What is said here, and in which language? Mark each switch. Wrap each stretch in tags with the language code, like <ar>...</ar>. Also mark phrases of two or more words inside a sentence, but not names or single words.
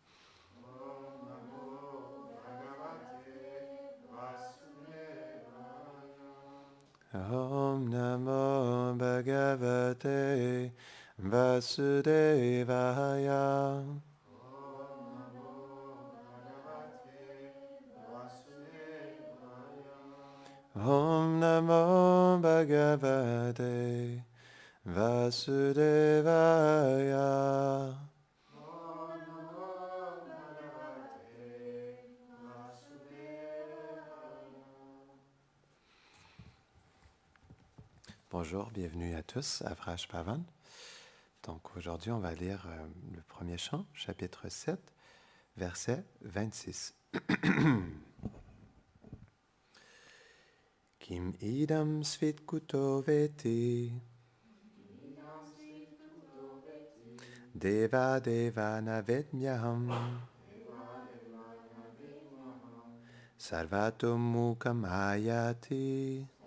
<sa>ॐ नमो भगवते वासुदेवाय. ॐ नमो भगवते वासुदेवाय.</sa> <fr>Bonjour, bienvenue à tous à Vraj Pavan. Donc aujourd'hui, on va lire le premier chant, chapitre 7, verset 26.</fr> <sa>किम् इदं स्वित्कुतो वेति देव देव नवेद्म्यहम् सर्वतो मुखम् आयाति</sa>